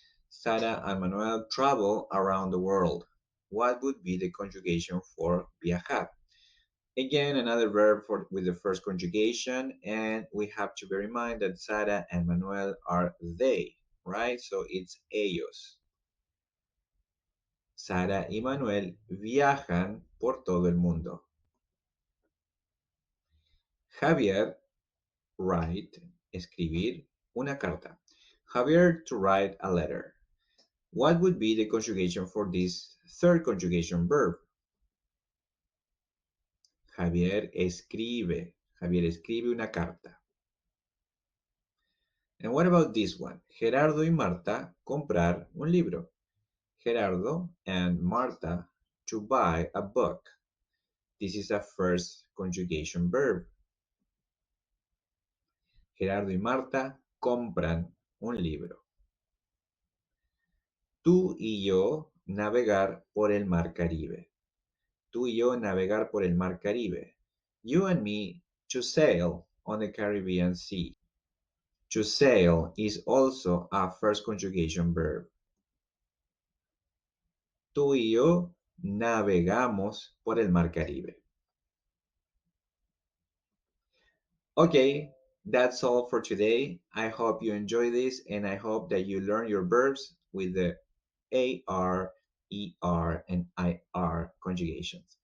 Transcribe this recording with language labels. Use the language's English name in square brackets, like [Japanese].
[English] Sara and Manuel travel around the world. What would be the conjugation for viajar? Again, another verb with the first conjugation, and we have to bear in mind that Sara and Manuel are they, right? So it's ellos. [Spanish] Sara y Manuel viajan por todo el mundo. Javier, [English] write, [Spanish] escribir una carta. [English] Javier to write a letter. What would be the conjugation for this third conjugation verb? [Spanish] Javier escribe. Javier escribe una carta. [English] And what about this one? [Spanish] Gerardo y Marta comprar un libro. [English] Gerardo and Marta to buy a book. This is a first conjugation verb. [Spanish] Gerardo y Marta compran un libro. Tú y yo navegar por el mar Caribe. Tú y yo navegar por el mar Caribe. [English] You and me to sail on the Caribbean Sea. To sail is also a first conjugation verb. [Spanish] Tú y yo navegamos por el mar Caribe. [English] Okay, that's all for today. I hope you enjoy this and I hope that you learn your verbs with the AR, ER, and IR conjugations.